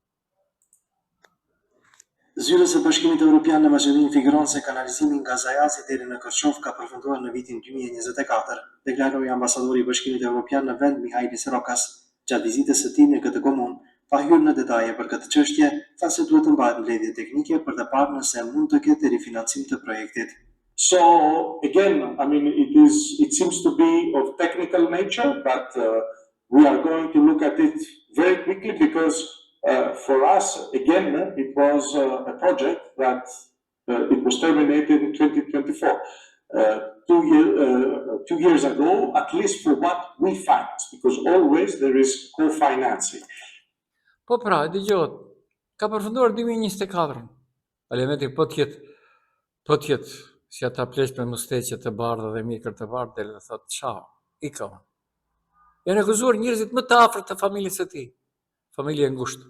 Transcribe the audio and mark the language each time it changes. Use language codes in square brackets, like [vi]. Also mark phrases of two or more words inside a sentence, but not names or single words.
[sq] Zyrës e Bashkimit Evropian në Maqedoni figuron se kanalizimi nga Zajazi deri në Kërçov ka përfunduar në vitin 2024, deklaroi ambasadori i Bashkimit Evropian në vend Mihailis Rokas gjatë vizitës së tij në këtë komunë. Pa hyrë në detaje për këtë çështje, tha se duhet të mbahet mbledhje teknike për të parë nëse mund të ketë rifinancim të projektit. [en] So again, I mean, it seems to be of technical nature, but we are going to look at it very quickly because for us, again, it was a project that it was terminated in 2024. 2 years ago, at least for what we financed, because always there is co-financing. [sq] Po pra, dëgjohet, ka përfunduar 2024. Ali Ahmeti po tjetë si ata pleq me musteqe të bardha dhe mikër të bardhë, dhe le thotë, ciao, ika. Janë akuzuar njerëzit më të afërt të familjes së tij, familje e ngushtë.